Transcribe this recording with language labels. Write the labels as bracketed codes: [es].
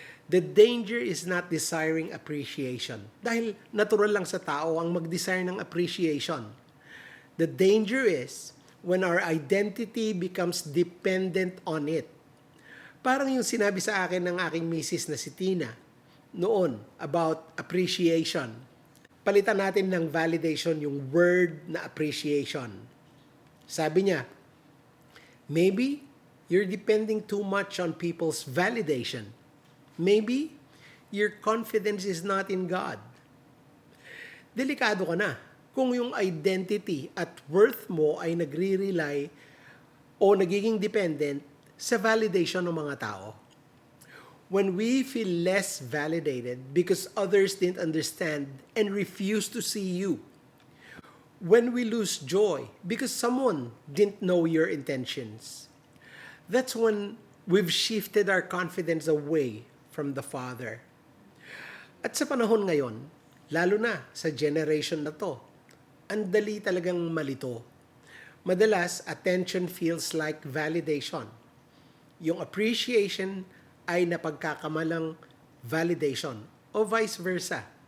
[en] The danger is not desiring appreciation. [tl] Dahil natural lang sa tao ang mag-desire ng appreciation. [en] The danger is when our identity becomes dependent on it. [tl] Parang yung sinabi sa akin ng aking misis na si Tina noon about appreciation. Palitan natin ng validation yung word na appreciation. Sabi niya, [en] maybe you're depending too much on people's validation. Maybe your confidence is not in God. [tl] Delikado ka na kung yung identity at worth mo ay nagre-rely o nagiging dependent sa validation ng mga tao. [en] When we feel less validated because others didn't understand and refuse to see you. When we lose joy because someone didn't know your intentions. That's when we've shifted our confidence away from the Father. [tl] At sa panahon ngayon, lalo na sa generation na to, ang dali talagang malito. Madalas, [en] attention feels like validation. [tl] Yung appreciation ay napagkakamalang validation o vice versa.